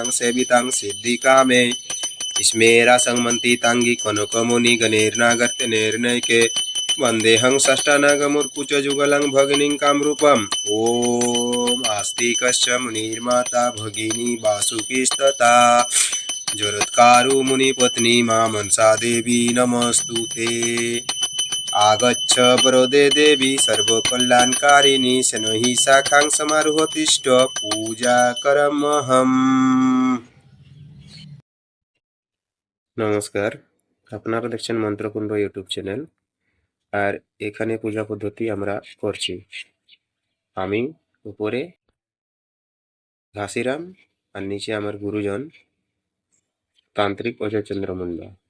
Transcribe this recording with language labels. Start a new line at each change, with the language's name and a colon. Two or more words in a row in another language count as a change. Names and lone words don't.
Sanskrit: सेवितां सिद्धिकामे स्मेरा संमन्तिताङ्गी कनकमुनिगणैर्नागर्त्यनैर्नैके वन्देऽहं षष्ठानगमुर्कुचजुगलं भगिनीं कामरूपम् ॐ आस्तिकश्च मुनिर्माता भगिनी वासुकीस्तथा जरत्कारु मुनिपत्नी मा मनसा देवी नमस्तुते आगच्छ वरदे देवी सर्वकल्याणकारिणी शनैः शाखां समारोहतिष्ठ पूजाकरमहम्।
Bangla: নমস্কার, আপনারা দেখছেন মন্ত্রকুণ্ড ইউটিউব চ্যানেল। আর এখানে পূজা পদ্ধতি আমরা করছি। আমি উপরে ঘাসিরাম আর নিচে আমার গুরুজন তান্ত্রিক অজয় চন্দ্র মুন্ডা।